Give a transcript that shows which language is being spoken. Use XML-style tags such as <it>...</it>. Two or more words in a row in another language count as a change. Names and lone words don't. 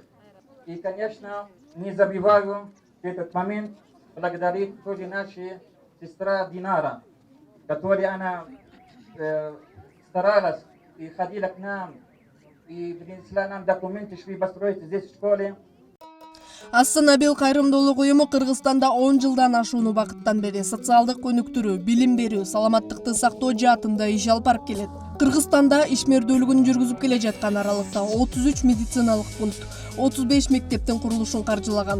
<ru>И, конечно, не забываю этот момент благодарить тоже наша сестра Динара, которая она старалась и ходила к нам, и принесла нам документы, чтобы построить здесь в школе.</ru> <ky>Астана Бел кайрымдуулук уюму Кыргызстанда 10 жылдан ашуун убакыттан бери социалдык өнүктүрүү, билим берүү, саламаттыкты сактоо жаатында иш алып барып келет. Кыргызстанда ишмердүүлүгүн жүргүзүп келе жаткан аралыкта 33 медициналык пункт, 35 мектептин курулушун каржылаган.</ky>